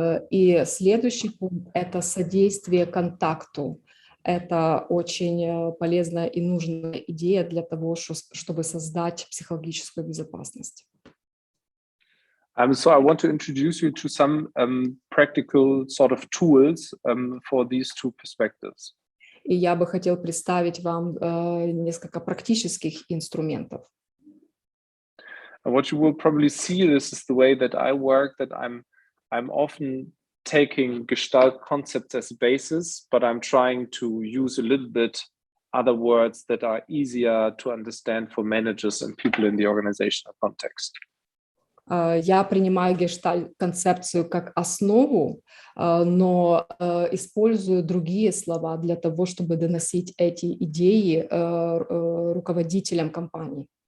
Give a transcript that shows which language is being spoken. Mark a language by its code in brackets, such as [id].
[ru] И следующий пункт – это содействие контакту. Это очень полезная и нужная идея для того, чтобы создать психологическую безопасность. [en] So I want to introduce you to some practical sort of tools for these two perspectives. [ru] И я бы хотел представить вам несколько практических инструментов. [en] And what you will probably see, this is the way that I work, that I'm often taking Gestalt concepts as a basis, but I'm trying to use a little bit other words that are easier to understand for managers and people in the organizational context. [ru] Я принимаю гештальт-концепцию как основу, но использую другие слова для того, чтобы доносить эти идеи руководителям компании.